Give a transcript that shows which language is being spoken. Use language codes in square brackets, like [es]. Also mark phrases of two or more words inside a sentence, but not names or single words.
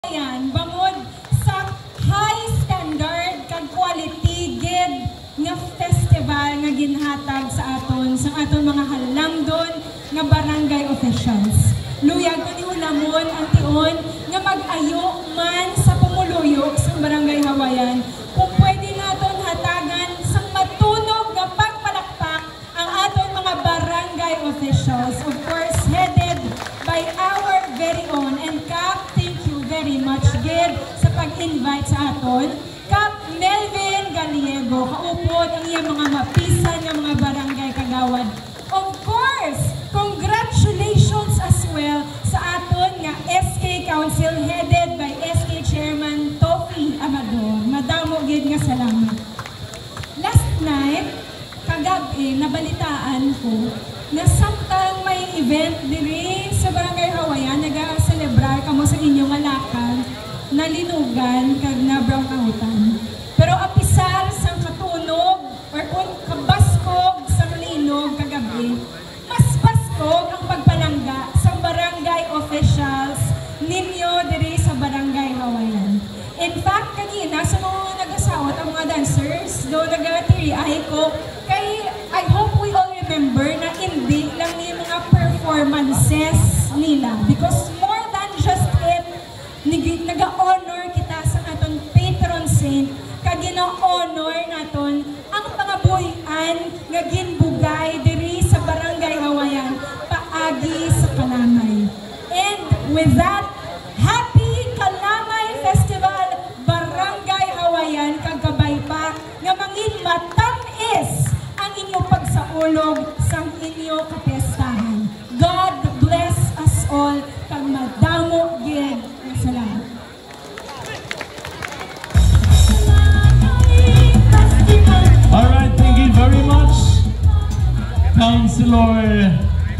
[hil] Ayan, bangod sa [en] high standard [hil] kag quality gid nga festival nga ginhatag sa aton mga halangdon nga barangay officials. Luyag ko ni hulamon ang tion nga mag-ayo man sa pumuluyok sa barangay Hawayan kung pwede naton hatagan sang matunog nga pagpalakpak ang aton mga barangay officials, [en] of course headed by our very own and Kap, thank you very much [hil] gid sa pag-invite sa aton. Kap Melvin Gallego, kaupod ang iyang mga mapisan ng mga barangay kagawad. [en] Of course, congratulations as well [hil] sa aton nga [en] SK Council headed by SK Chairman Tofi Amador. [hil] Madamo gid nga salamat. [en] Last night, [hil] kagabi, nabalitaan ko na samtang may event diri sa Barangay Hawayan, nag-celebrar kamo sa inyong alakal, nalinugan kag na brown kahutan. Pero apisar sang katunog or kung kabaskog sang linog kagabi, mas baskog ang pagpalangga sa barangay officials ninyo diri sa Barangay Hawayan. [en] In fact, [hil] kanina sa mga nag-asawat ang mga dancers, do nag-tiri-ay ko, kay [en] I hope we all remember [hil] na [tl] hindi lang yung mga performances nila. [en] Because more than just it, [hil] nag-honor kita sa aton patron saint, kag gina-honor naton ang mga buhian nga ginbugay diri sa Barangay Hawayan paagi sa Kalamay. [en] And with that, [hil] Happy Kalamay Festival Barangay Hawayan kag kabay pa nga mangin matamis ang inyong pagsaulog sa inyong kapestahan. [en] God bless us all [hil] kag madamo gid. Salamat. [en] All right, thank you very much, Councilor